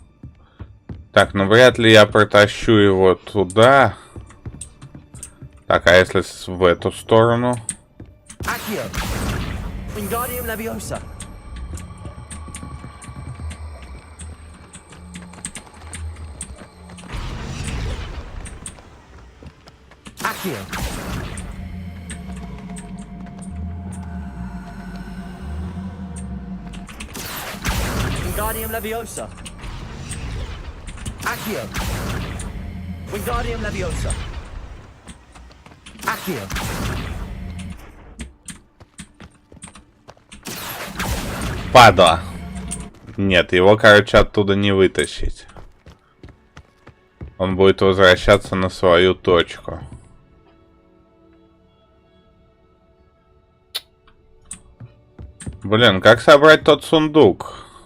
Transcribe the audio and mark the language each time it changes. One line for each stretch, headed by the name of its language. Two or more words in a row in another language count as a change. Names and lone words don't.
Russian: Так, ну вряд ли я протащу его туда. Так, а если в эту сторону? Accio. Wingardium Leviosa. Accio. Wingardium Leviosa. Accio. Wingardium Leviosa. Accio. Падла. Нет, его, короче, оттуда не вытащить. Он будет возвращаться на свою точку. Блин, как собрать тот сундук?